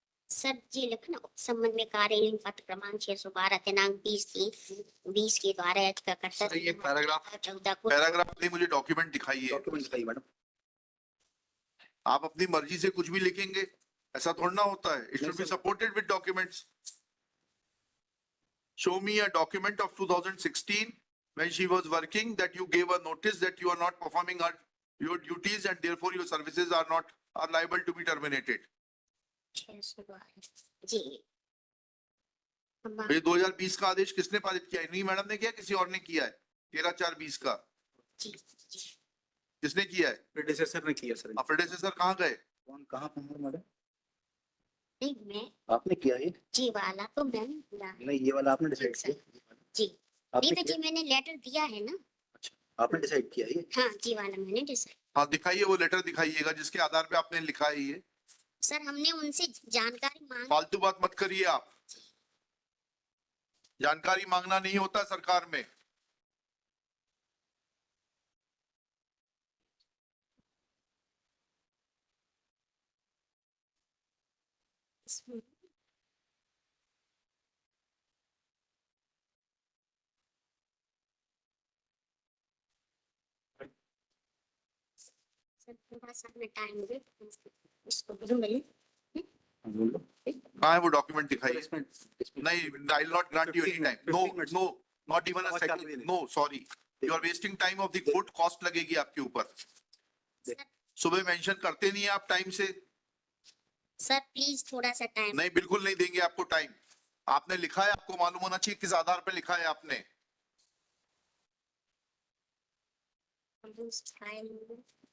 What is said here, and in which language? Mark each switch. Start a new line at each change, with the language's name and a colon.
Hindi: Sir जी लिखना संबंध में कार्यालयीन पत्र क्रमांक 612 दिनांक 20/3/20 के द्वारा याचिकाकर्ता सर ये पैराग्राफ 14 को पैराग्राफ नहीं, मुझे डॉक्यूमेंट दिखाइए। डॉक्यूमेंट दिखाइए मैडम। आप अपनी मर्जी से कुछ भी लिखेंगे, ऐसा थोड़ा ना होता है। इट नहीं
English: should be
Hindi: sir.
English: Supported with documents. Show me a document of 2016 when she was working that you gave a notice that you are not performing your duties and therefore your services are liable to be terminated.
Hindi: 612 जी ये 2020 का आदेश किसने पारित किया है? इन्हीं madam ने किया, किसी और ने किया है? 13/4/20 का जी जी किसने किया है? प्रेडेसेसर ने किया सर। प्रेडेसेसर कहाँ गए? कौन कहाँ पर मैडम? नहीं मैं आपने किया ये? जी वाला तो मैंने दिया नहीं ये वाला आपने डिसाइड सर। किया? जी आपने नहीं तो किया? जी मैंने लेटर दिया है ना। आपने डिसाइड किया ये? हाँ जी वाला मैंने डिसाइड। हाँ दिखाइए, वो लेटर दिखाइएगा जिसके आधार पे आपने लिखा है ये। सर हमने उनसे जानकारी मांगी। फालतू बात मत करिए आप। जानकारी मांगना नहीं होता सरकार में। सर थोड़ा सा हमें टाइम दे इसको भी मिले। बोलो। कहाँ है वो डॉक्यूमेंट सर, दिखाइए? इसमें
English: नहीं, I will not grant you any 15 time. minutes, No, 15 minutes. no, not even a
Hindi: समझ
English: second.
Hindi: कर
English: No, sorry. You are wasting time of the court, cost लगेगी आपके ऊपर।
Hindi: सर सुबह मेंशन करते नहीं है आप टाइम से। सर प्लीज थोड़ा सा टाइम। नहीं, बिल्कुल नहीं देंगे आपको टाइम। आपने लिखा है, आपको मालूम होना चाहिए किस आधार पे लिखा है आपने। फाइल